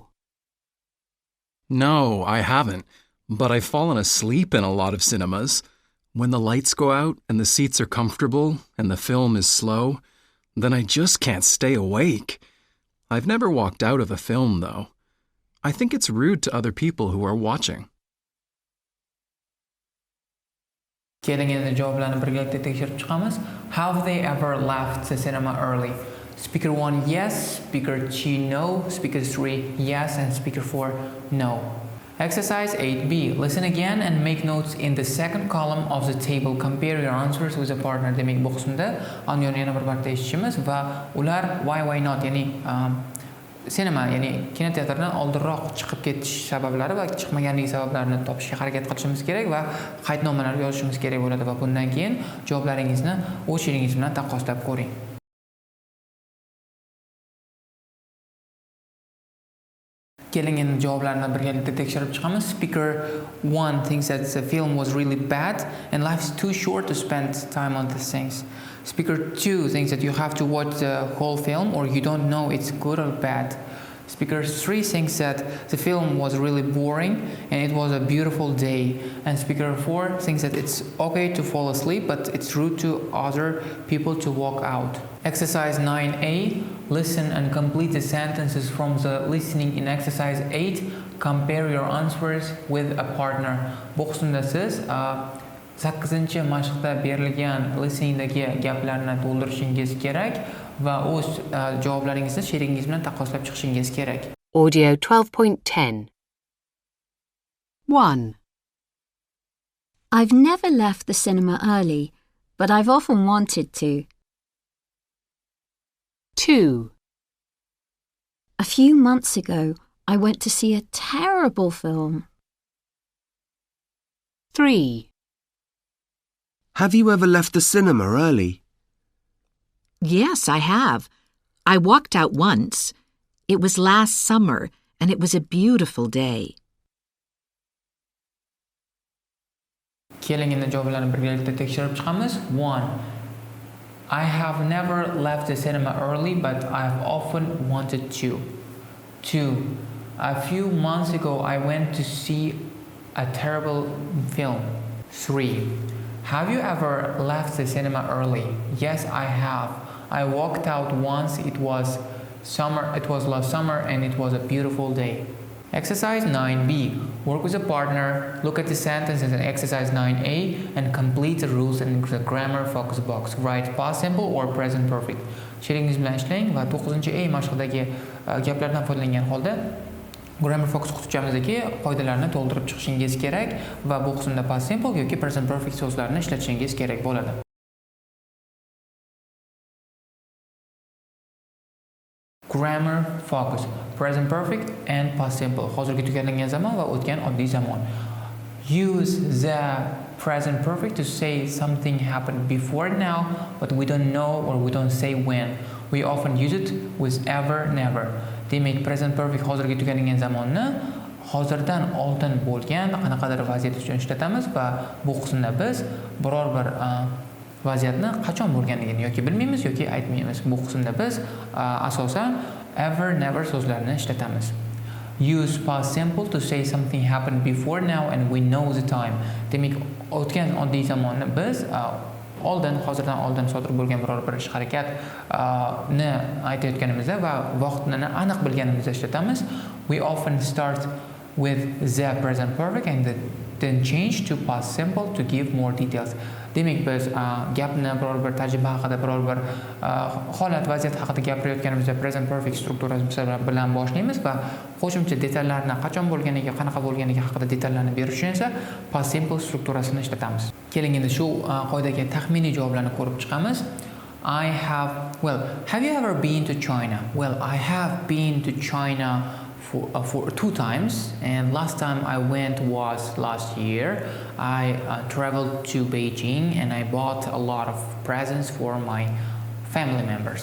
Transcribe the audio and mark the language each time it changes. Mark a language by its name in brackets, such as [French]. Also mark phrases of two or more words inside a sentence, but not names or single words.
[English] No, I haven't, but I've fallen asleep in a lot of cinemas. When the lights go out and the seats are comfortable and the film is slow, then I just can't stay awake. I've never walked out of a film, though. I think it's rude to other people who are watching. [Uzbek] Keling endi javoblarni birgalikda tekshirib chiqamiz. [English] Have they ever left the cinema early? Speaker 1, yes. Speaker 2, no. Speaker 3, yes. And Speaker 4, no. Exercise 8B. Listen again and make notes in the second column of the table. Compare your answers with a partner. [Uzbek] Demak, bu qismda anionni yana bir marta eshitishimiz va ular [English] why not, [Uzbek] ya'ni sinema, ya'ni kinoteatrdan oldinroq chiqib ketish sabablari va chiqmaganligi sabablarini topishga harakat qilishimiz kerak va qaydnomalar yozishimiz kerak bo'ladi va bundan keyin javoblaringizni o'z she'ringiz bilan taqqoslab ko'ring. Keling endi javoblarni birgalikda tekshirib chiqamiz. [English] Speaker 1 thinks that the film was really bad and life's too short to spend time on these things. Speaker 2 thinks that you have to watch the whole film or you don't know it's good or bad. Speaker 3 thinks that the film was really boring and it was a beautiful day. And Speaker 4 thinks that it's okay to fall asleep, but it's rude to other people to walk out. Exercise 9A. Listen and complete the sentences from the listening in exercise 8. Compare your answers with a partner. [Uzbek] Bu qismda siz 8-chi mashqda berilgan listeningdagi gaplarni to'ldirishingiz kerak va o'z javoblaringizni she'ringiz bilan taqqoslab chiqishingiz kerak. [English] Audio 12.10. 1. I've never left the cinema early, but I've often wanted to. 2. A few months ago, I went to see a terrible film. 3. Have you ever left the cinema early? Yes, I have. I walked out once. It was last summer, and it was a beautiful day. [Uzbek] Keling endi javoblarni birgalikda tekshirib chiqamiz. [English] 1. I have never left the cinema early, but I've often wanted to. 2. A few months ago, I went to see a terrible film. 3. Have you ever left the cinema early? Yes, I have. I walked out once. It was last summer and it was a beautiful day. Exercise 9b. Work with a partner, look at the sentences in exercise 9a and complete the rules in the grammar focus box. Write past simple or present perfect. [Uzbek] Sheringiz bilan ishlang va 9A mashqdagi gaplardan foydalangan holda [English] grammar focus [Uzbek] qutubchamizdagi qoidalarni to'ldirib chiqishingiz kerak va bu qismda [English] past simple [Uzbek] yoki [English] present perfect [Uzbek] so'zlarni ishlatishingiz kerak bo'ladi. [English] Grammar focus, present perfect and past simple. [Uzbek] Hozirgi tugallangan zamon va o'tgan oddiy zamon. [English] Use the present perfect to say something happened before now, but we don't know or we don't say when. We often use it with ever, never. [Uzbek] Demak, [English] present perfect [Uzbek] hozirgi tugallangan zamonni hozirdan oldin bo'lgan qanaqadir vaziyat uchun ishlatamiz va bu qismda biz biror bir vaziyatni qachon bo'lganligini yoki bilmaymiz yoki aytmaymiz. Bu qismda biz asosan [English] ever, never [Uzbek] so'zlarini ishlatamiz. [English] Use past simple to say something happened before now and we know the time. [Uzbek] Demak, o'tgan oddiy zamonni biz hozirdan oldin sodir bo'lgan biror bir ish harakatni aytayotganimizda va vaqtini aniq bilganimizda ishlatamiz. [English] We often start with the present perfect and then change to past simple to give more details. [Uzbek] Demak, biz gapni biror bir tajriba haqida, biror bir holat, vaziyat haqida gapirayotganimizda [English] present perfect [Uzbek] strukturasi bilan boshlaymiz va qo'shimcha detallarni qachon bo'lganiga, qanaqa bo'lganiga haqida detallarni berish uchun esa [English] past simple [Uzbek] strukturasini ishlatamiz. Keling endi shu qoidaga taxminiy javoblarni ko'rib chiqamiz. [English] Have you ever been to China? Well, I have been to China for 2 times, and last time I went was last year. I traveled to Beijing and I bought a lot of presents for my family members.